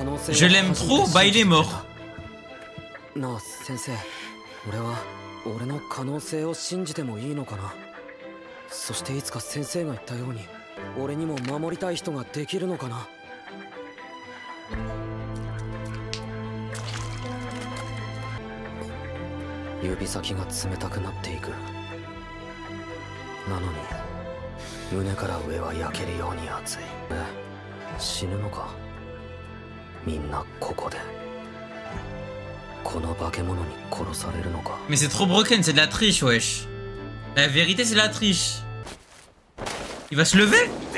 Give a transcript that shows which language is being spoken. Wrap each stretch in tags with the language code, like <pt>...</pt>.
<fr>Je l'aime trop, bah il est mort.</fr> <ja>なあ先生、俺は俺の可能性を信じてもいいのかな。そしていつか先生が言ったように俺にも守りたい人ができるのかな。指先が冷たくなっていく。なのに胸から上は焼けるように熱い。死ぬのか。みんなここでこの化け物に殺されるのか。</ja> <fr>Mais c'est trop broken, c'est de la triche, wesh. La vérité, c'est de la triche. Il va se lever?</fr>